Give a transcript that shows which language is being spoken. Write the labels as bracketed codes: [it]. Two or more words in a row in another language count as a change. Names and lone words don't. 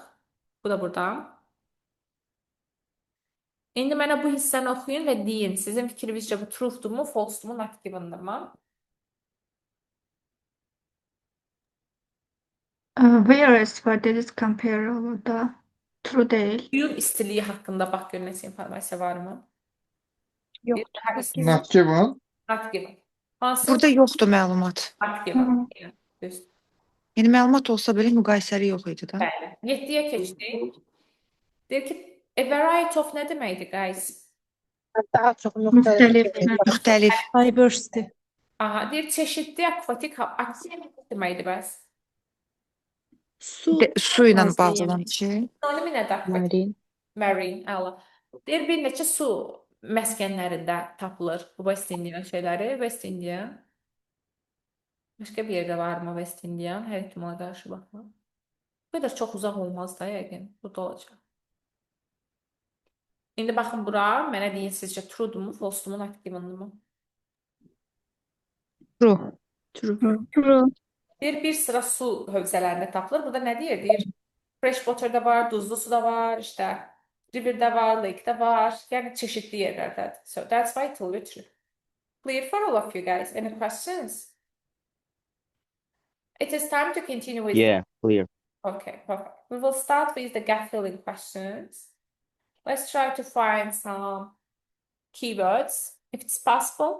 [az] Bu da burada. İndi mənə bu hissəni oxuyun və deyin. Sizin fikrinizcə bu truth'durmu, false'durmu, [en] not given'dırmı? Whereas for this compare olurdu. [tr] True değil. [az] Suyun istiliyi haqqında bax gör nəsə informasiya varmı? Yoxdur. [en] Not given. Not given. [az] Hansı? Burada yoxdur məlumat. [en] Not given. [az] Yəni, düz. Yəni məlumat olsa belə müqayisəli yox idi da. Bəli. 7-yə keçdik. Deyir ki, [en] a variety of [az] nə deməkdir, guys? Daha çox Müxtəlif. Müxtəlif. [en] Diversity. [az] Aha, deyir çeşidli akvatik aktivite deməkdir bəs. Su. Su ilə bağlı olan şey. Sinonimi nədir akvatik? [en] Marine. [az] Marine, əla. Deyir bir neçə su məskənlərində tapılır bu West Indian şeyləri. West Indian. Başqa bir yerdə varmı West Indian? Hər ehtimala qarşı baxma. Bu qədər çox uzaq olmaz da yəqin. Burada olacaq. İndi baxın bura. Mənə deyin sizcə true-durmu, false-durmu, [en] not given-durmu? True. True. [az] Deyir bir sıra su hövzələrində tapılır. Burada nə deyir? Deyir [en] fresh water-da [az] var, duzlu su da var, işte river-də var, lake-də var. Yəni çeşidli yerlərdədir. [en] So that's why it will be true. Clear for all of you guys. Any questions? It is time to continue with Yeah, clear. Okay, perfect. We will start with the gap filling questions. Let's try to find some keywords, if it's possible.